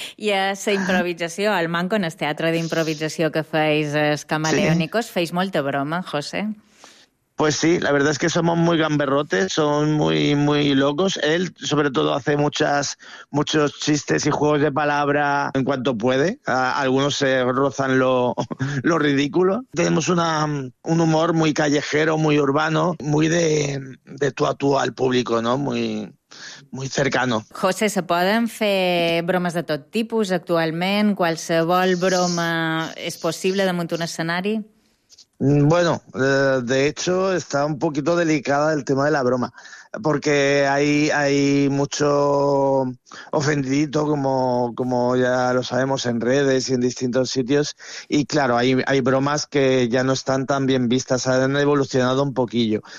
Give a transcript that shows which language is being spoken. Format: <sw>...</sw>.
<ca>I a la improvisació, al Manco, en el teatre d'improvisació que feis, els Camaleónicos, feis molta broma, José.</ca> <es>Pues sí, la verdad es que somos muy gamberrotes, son muy muy locos. Él, sobre todo, hace muchos chistes y juegos de palabra en cuanto puede. Algunos se rozan lo ridículo. Tenemos un humor muy callejero, muy urbano, muy de tú a tú al público, ¿no? Muy cercano.</es> <ca>José, ¿se poden fer bromes de tot tipus actualment? ¿Qualsevol broma és possible damunt un escenari?</ca> <es>Bueno, de hecho está un poquito delicada el tema de la broma, porque hay mucho ofendidito, como ya lo sabemos, en redes y en distintos sitios, y claro, hay bromas que ya no están tan bien vistas, han evolucionado un poquillo.</es>